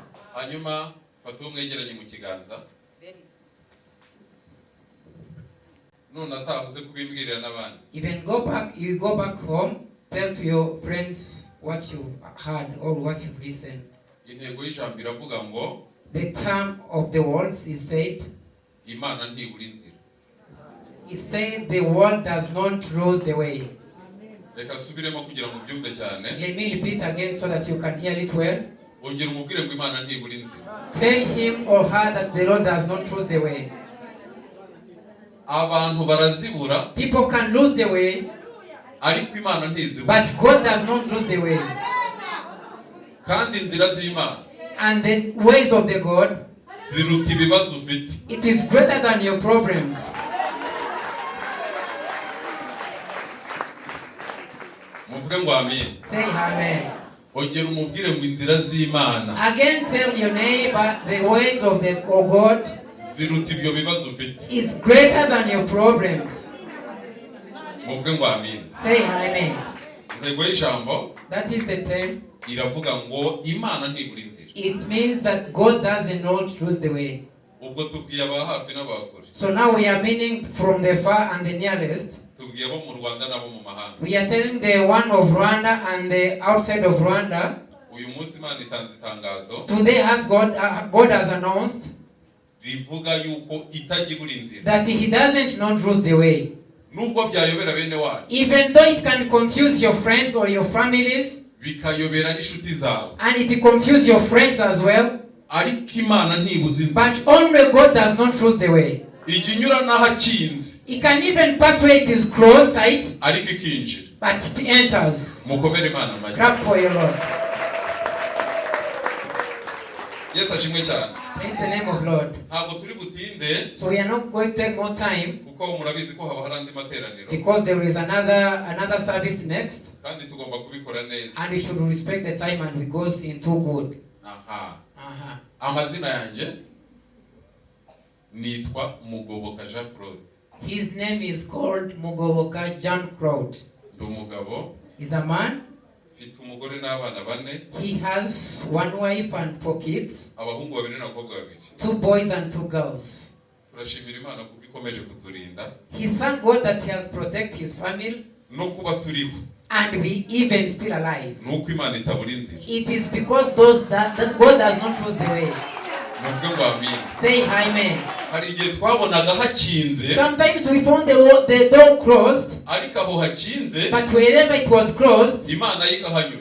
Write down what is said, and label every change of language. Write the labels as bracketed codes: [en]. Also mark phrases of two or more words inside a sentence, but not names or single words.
[en] Even you go back home, tell to your friends what you heard or what you've listened. The term of the words is said, [rw] Imana ntibura inzira. [en] it said the world does not lose the way. [rw] Reka subiremo kugira ngo byumve cyane. [en] Let me repeat again so that you can hear it well. [rw] Ongera umubwire ngo Imana ntibura inzira. [en] Tell him or her that the Lord does not lose the way. [rw] Abantu barazibura [en] People can lose the way, [rw] ariko Imana ntizibura. [en] but God does not lose the way. [rw] Kandi inzira z'Imana [en] And the ways of the God, [rw] ziruta ibibazo ufite. [en] it is greater than your problems. [rw] Muvuge ngo amen. [en] Say amen. [rw] Ongera umubwire ngo inzira z'Imana [en] Again, tell your neighbor the ways of the God [rw] ziruta ibyo bibazo ufite. [en] is greater than your problems. [rw] Muvuge ngo amen. [en] Say amen. [rw] Intego y'ijambo [en] That is the term. [rw] iravuga ngo Imana ntibura inzira. [en] It means that God does not lose the way. [rw] Ubwo tubwiye aba hafi n'abakure. [en] So now we are meaning from the far and the nearest. [rw] Tubwiye abo mu Rwanda n'abo mu mahanga. [en] We are telling the one of Rwanda and the outside of Rwanda. [rw] Uyu munsi Imana itanze itangazo [en] Today has God has announced [rw] rivuga yuko itajibura inzira. [en] that He doesn't not lose the way. [rw] Nubwo byayobera bene wanyu, [en] Even though it can confuse your friends or your families, [rw] bikayobera n'inshuti zawe, [en] and it confuse your friends as well, [rw] ariko Imana ntibuza inzira. [en] but only God does not lose the way. [rw] Ijya inyura n'aho akinze, [en] It can even pass where it is closed tight, [rw] ariko ikinjira. [en] but it enters. [rw] Mukomere Imana amashyi. [en] Clap for your Lord. [rw] Yesu ashimwe cyane. [en] Praise the name of Lord. [rw] Ntabwo turi butinde [en] So we are not going to take more time [rw] kuko murabizi ko haba hari andi materaniro [en] because there is another service next, [rw] kandi tugomba kubikora neza. [en] and we should respect the time and we go into good. [rw] Aha. Uh-huh. Amazina yanjye nitwa Mugoboka Jean Claude. [en] His name is called Mugoboka John Crowd. [rw] Ndi umugabo, [en] He's a man. [rw] mfite umugore n'abana bane, [en] He has one wife and 4 kids, [rw] abahungu babiri n'abakobwa babiri. [en] 2 boys and 2 girls. [rw] Turashimira Imana kuko ikomeje kuturinda [en] He thank God that he has protected his family [rw] no kuba turiho. [en] and we even still alive. [rw] Nuko Imana itabura inzira. [en] It is because those that God does not lose the way. [rw] Muvuge ngo amen. [en] Say amen. [rw] Hari igihe twabonaga hakinze, [en] Sometimes we found the door closed, [rw] ariko aho hakinze [en] but wherever it was closed, [rw] Imana yikahanyura.